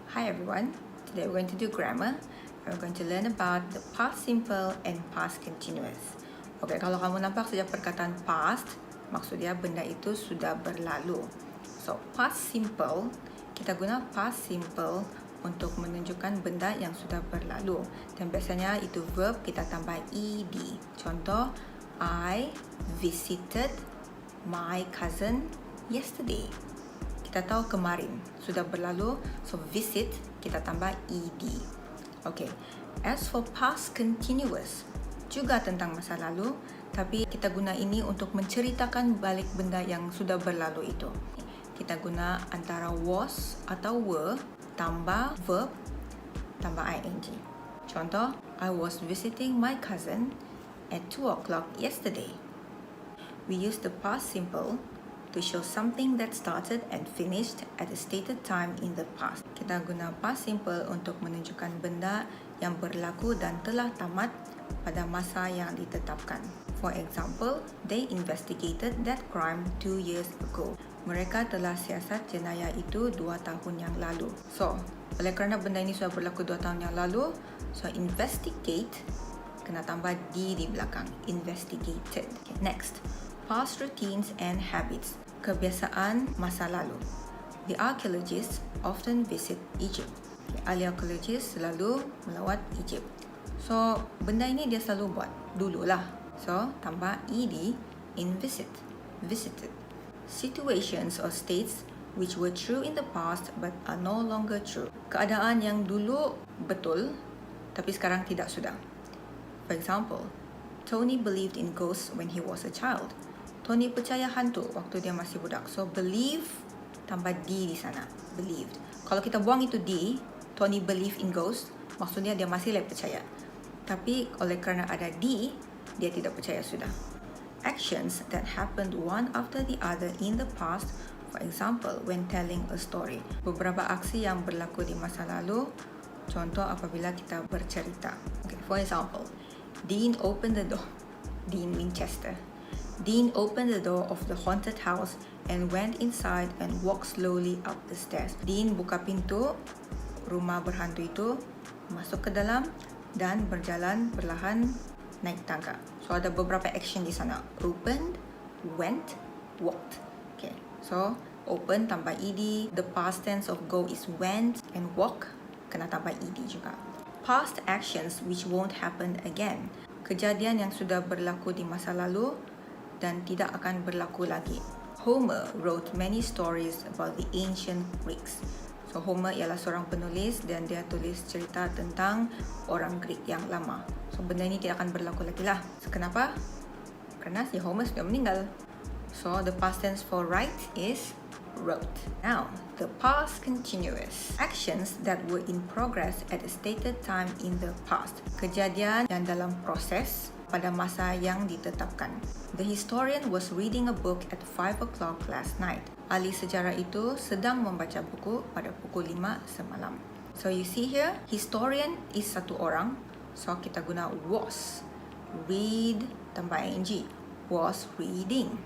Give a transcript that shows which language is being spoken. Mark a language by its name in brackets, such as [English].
[English] Hi everyone, today we're going to do grammar and we're going to learn about the past simple and past continuous. [Malay] Okay, kalau kamu nampak sejak perkataan past, maksud dia benda itu sudah berlalu. So, past simple, kita guna past simple untuk menunjukkan benda yang sudah berlalu. Dan biasanya itu verb kita tambah ed. [English] Contoh, I visited my cousin yesterday. [Malay] Kita tahu kemarin sudah berlalu, so visit kita tambah ed. [English] Okay, as for past continuous, [Malay] juga tentang masa lalu, tapi kita guna ini untuk menceritakan balik benda yang sudah berlalu itu. Kita guna antara was atau were tambah verb tambah ing. [English] Contoh, I was visiting my cousin at 2 o'clock yesterday. We use the past simple to show something that started and finished at a stated time in the past. [Malay] Kita guna past simple untuk menunjukkan benda yang berlaku dan telah tamat pada masa yang ditetapkan. [English] For example, they investigated that crime 2 years ago. [Malay] Mereka telah siasat jenayah itu 2 tahun yang lalu. So, oleh kerana benda ini sudah berlaku 2 tahun yang lalu, so investigate kena tambah d di belakang. [English] Investigated. Okay, next, past routines and habits. [Malay] Kebiasaan masa lalu. [English] The archaeologists often visit Egypt. [Malay] Ahli arkeologis selalu melawat Egypt. So, benda ini dia selalu buat dululah. [English] So, tambah ed in visit. Visited. Situations or states which were true in the past but are no longer true. [Malay] Keadaan yang dulu betul tapi sekarang tidak sudah. [English] For example, Tony believed in ghosts when he was a child. [Malay] Tony percaya hantu waktu dia masih budak. So, believe tambah d di sana. Believed. Kalau kita buang itu d, [English] Tony believe in ghosts, [Malay] maksudnya dia masih lagi percaya. Tapi oleh kerana ada d, dia tidak percaya sudah. [English] Actions that happened one after the other in the past, for example, when telling a story. [Malay] Beberapa aksi yang berlaku di masa lalu, contoh apabila kita bercerita. [English] Okay, for example, Dean opened the door. Dean Winchester. Dean opened the door of the haunted house and went inside and walked slowly up the stairs. [Malay] Dean buka pintu rumah berhantu itu, masuk ke dalam dan berjalan perlahan naik tangga. So ada beberapa action di sana. Opened, went, walked. Okay. So open tambah ed. [English] The past tense of go is went and walk kena tambah ed juga. Past actions which won't happen again. [Malay] Kejadian yang sudah berlaku di masa lalu dan tidak akan berlaku lagi. [English] Homer wrote many stories about the ancient Greeks. [Malay] So Homer ialah seorang penulis dan dia tulis cerita tentang orang Greek yang lama. So benda ini tidak akan berlaku lagi lah. So, kenapa? Kerana si Homer sudah meninggal. [English] So the past tense for write is wrote. Now, the past continuous. Actions that were in progress at a stated time in the past. [Malay] Kejadian yang dalam proses pada masa yang ditetapkan. [English] The historian was reading a book at 5 o'clock last night. [Malay] Ahli sejarah itu sedang membaca buku pada pukul 5 semalam. [English] So you see here, historian is [Malay] satu orang. [English] So [Malay] kita guna [English] was. Read tambah ing. Was reading.